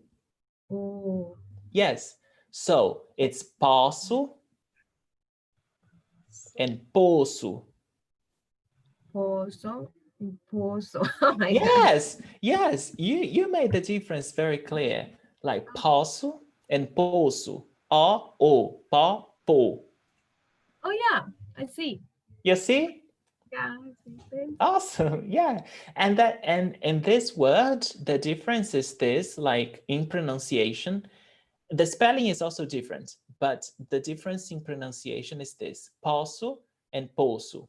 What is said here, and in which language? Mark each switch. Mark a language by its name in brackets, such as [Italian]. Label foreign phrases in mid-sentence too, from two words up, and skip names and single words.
[English] Oh. Yes, so it's passo and poço. [Portuguese] Pozo, pozo. [English] Oh my yes, God. yes, you made the difference very clear. Like passo and poço. O, pa, po. Oh yeah, I see. You see? Yeah, I see. Awesome. Yeah. And in this word, the difference is this, like in pronunciation, the spelling is also different, but the difference in pronunciation is this, posso and poço.